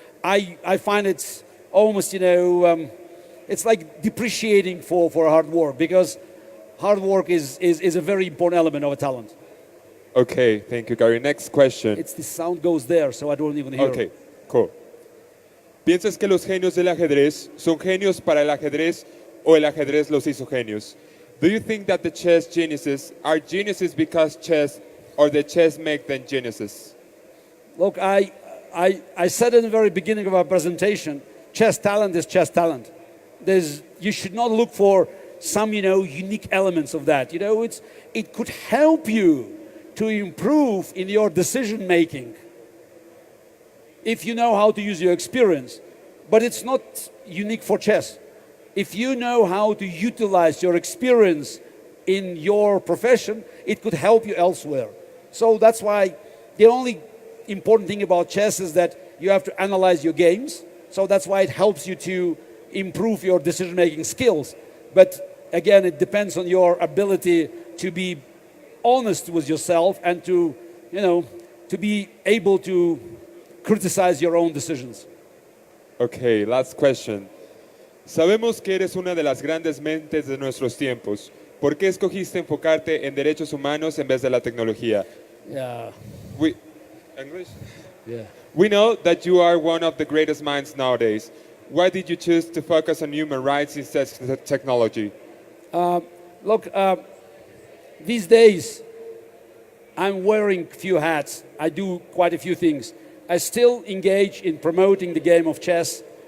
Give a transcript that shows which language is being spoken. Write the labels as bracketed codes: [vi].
[en] I find it's almost, it's like depreciating for hard work, because hard work is a very important element of a talent. Okay, thank you, Garry. Next question. The sound goes there, so I don't even hear Okay, it. cool. [es] ¿Piensas que los genios del ajedrez son genios para el ajedrez o el ajedrez los hizo genios? [en] Do you think that the chess geniuses are geniuses because chess, or the chess make them geniuses? Look, I said in the very beginning of our presentation, chess talent is chess talent. You should not look for some, unique elements of that. It could help you to improve in your decision making if you know how to use your experience. But it's not unique for chess. If you know how to utilize your experience in your profession, it could help you elsewhere. So that's why the only important thing about chess is that you have to analyze your games. So that's why it helps you to improve your decision-making skills. But again, it depends on your ability to be honest with yourself and to be able to criticize your own decisions. Okay, last question. [es] Sabemos que eres una de las grandes mentes de nuestros tiempos. ¿Por qué escogiste enfocarte en derechos humanos en vez de la tecnología? [en] Yeah. English? Yeah. We know that you are one of the greatest minds nowadays. Why did you choose to focus on human rights instead of technology? Look, these days, I'm wearing a few hats. I do quite a few things. I still engage in promoting the game of chess.